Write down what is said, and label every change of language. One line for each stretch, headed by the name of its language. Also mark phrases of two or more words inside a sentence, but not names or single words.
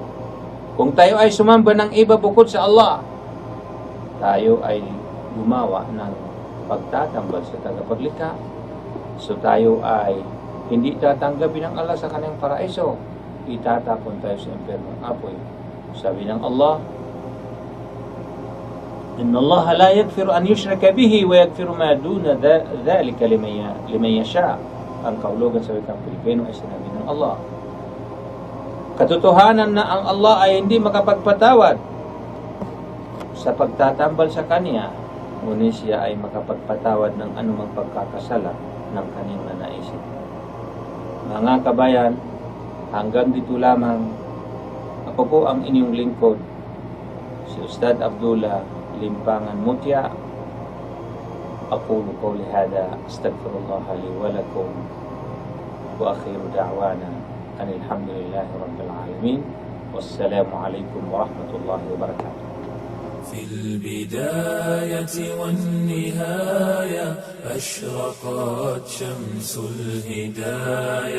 Filipino: Kung tayo ay sumamba ng iba bukod sa Allah, tayo ay gumawa ng pagtatambal sa tagapaglikha. So tayo ay hindi tatanggapin ng Allah sa kanyang paraiso. Itatapon tayo sa impyernong apoy. Sabi ng
Arabic: Allah, إن الله لا يغفر أن يشرك به ويغفر ما دون ذلك لمن يشاء.
Filipino: Ang kaulugan sa wikang Pilipino ay sinabi ng Allah. Katotohanan na ang Allah ay hindi makapagpatawad sa pagtatambal sa Kanya, ngunit siya ay makapagpatawad ng anumang pagkakasala ng kanyang nanaisin. Mga kabayan, hanggang dito lamang. Ako po ang inyong lingkod, si Ustad Abdullah Limpangan Mutya.
Arabic: أقول قولي هذا أستغفر الله لي ولكم وأخير دعوانا أن الحمد لله رب العالمين والسلام عليكم ورحمة الله وبركاته. في البداية والنهاية أشرقت شمس الهداية